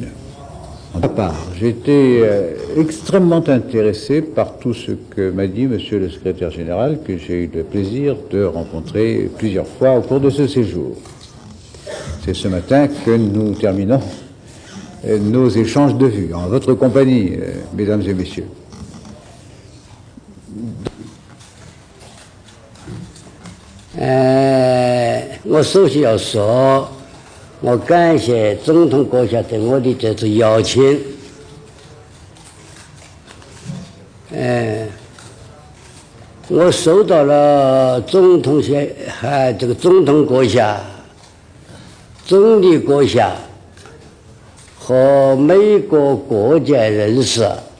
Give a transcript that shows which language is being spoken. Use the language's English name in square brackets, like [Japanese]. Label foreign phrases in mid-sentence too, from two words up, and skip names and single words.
[French] De ma part, j'ai été extrêmement intéressé par tout ce que m'a dit Monsieur le secrétaire général, que j'ai eu le plaisir de rencontrer plusieurs fois au cours de ce séjour. C'est ce matin que nous terminons nos échanges de vues, en votre compagnie, mesdames et messieurs. [Chinese] 我首先要说，我感谢总统阁下对我的这次邀请。我收到了总统这个总统阁下、总理阁下和美国各界人士，